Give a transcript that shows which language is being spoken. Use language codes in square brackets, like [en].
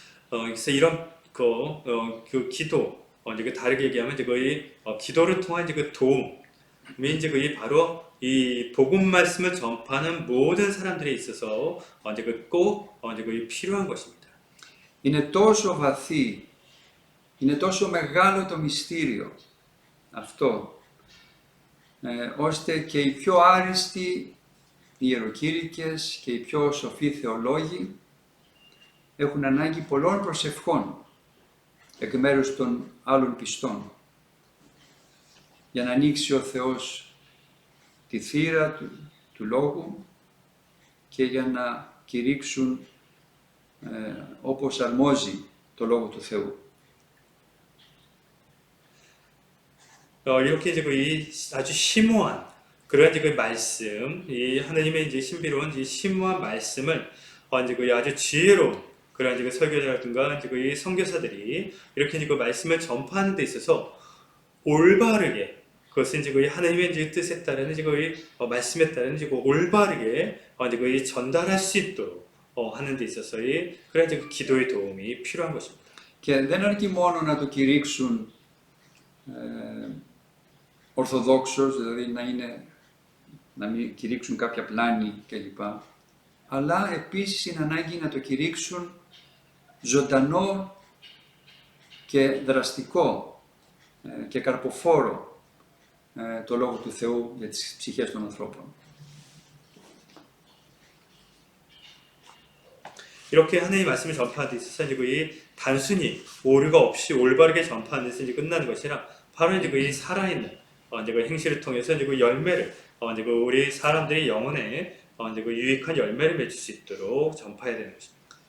[ko] 그래서 이런 그 기도, 이제 그 다르게 얘기하면 이제 거의 기도를 통한 이제 그 도움이 이제 거의 바로 이 복음 말씀을 전파하는 모든 사람들에 있어서 이제 꼭 이제 거의 필요한 것입니다. [el] Είναι τόσο βαθύ, είναι τόσο μεγάλο το μυστήριο αυτό, ώστε και οι πιο άριστοι ιεροκήρυκες και οι πιο σοφοί θεολόγοι έχουν ανάγκη πολλών προσευχών εκ μέρους των άλλων πιστών για να ανοίξει ο Θεός τη θύρα του Λόγου και για να κηρύξουν όπως αρμόζει το Λόγο του Θεού. [ko] 이렇게 이제 이 아주 심오한 그런 이제 그 말씀, 이 하나님의 이제 신비로운 이 심오한 말씀을 이제 그 아주 지혜로운 그런 이제 그 설교자라든가 이제 그 선교사들이 이렇게 이제 그 말씀을 전파하는 데 있어서 올바르게 그것은 이제 그 하나님의 이제 뜻에 따른 이제 그 말씀에 따른 이제 그 올바르게 이제 그 전달할 수 있도록 하는 데 있어서 그런 이제 그 기도의 도움이 필요한 것입니다. [el] Και δεν αρκεί μόνο να το κηρύξουν ορθοδόξως, δηλαδή να μην κηρύξουν κάποια πλάνη κλπ. Αλλά επίσης είναι ανάγκη να το κηρύξουν ζωντανό και δραστικό και καρποφόρο το Λόγο του Θεού για τις ψυχές των ανθρώπων. [ko] 이렇게 하나님의 말씀을 전파하는 데 있어서 이제 그 단순히 오류가 없이 올바르게 전파하는 데서 이제 끝나는 것이 아니라 바로 이제 그 살아있는 이제 그 행실을 통해서 이제 그 열매를 이제 그 우리 사람들의 영혼에 이제 그 유익한 열매를 맺을 수 있도록 전파해야 되는 것입니다.